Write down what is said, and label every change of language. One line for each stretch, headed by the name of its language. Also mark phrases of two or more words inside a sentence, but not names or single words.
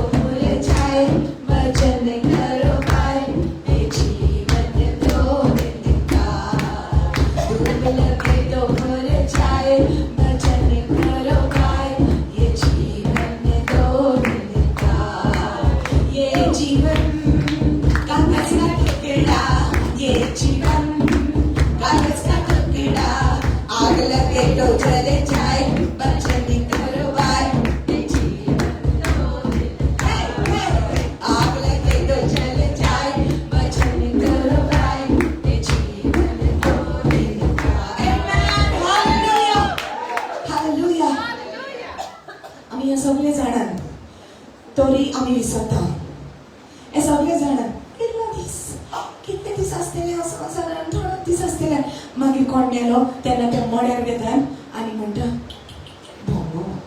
Hindi: भूल जाए भजन करो भाई ये जीवन तो का धूप लगे तो भूल जाए भजन करो भाई ये जीवन तो का ये जीवन कागज का टुकड़ा ये जीवन कागज का टुकड़ा आग लगे तो जल जाए भजन करो भाई ये जीवन तो आग लगे तो जल जाए भजन करो भाई ये जीवन तो
Konkani: हालेलुया आमी हे सगळे जाणात तरी आमी विसरता हे सगळे जाणात कितले दीस आसतले संवसारान थोडोच दीस आसतले मागीर कोण मेलो तेन्ना ते मड्यार घेतात आनी म्हणटा भोंगो